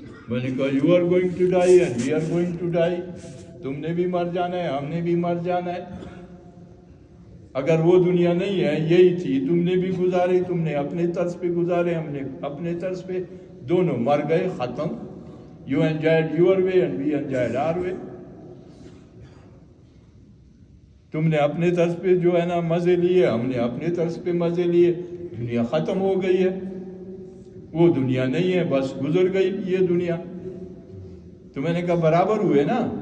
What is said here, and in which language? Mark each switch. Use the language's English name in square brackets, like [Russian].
[Hindi] मैंने कहा [English] you are going to die [Hindi] and we are going to die, तुमने भी मर जाना है, हमने भी मर जाना है। अगर वो दुनिया नहीं है, यही थी, तुमने भी गुजारी, तुमने अपने तर्ज पे गुजारे, हमने अपने तर्ज पे, दोनों मर गए, ख़त्म। [English] You enjoyed your way and we enjoyed our way. [Hindi] तुमने अपने तर्ज पे जो है ना मज़े लिए, हमने अपने तर्ज पे मज़े लिए, दुनिया ख़त्म हो गई है। वो दुनिया नहीं है, बस गुजर गई ये दुनिया। तो मैंने कहा बराबर हुए ना?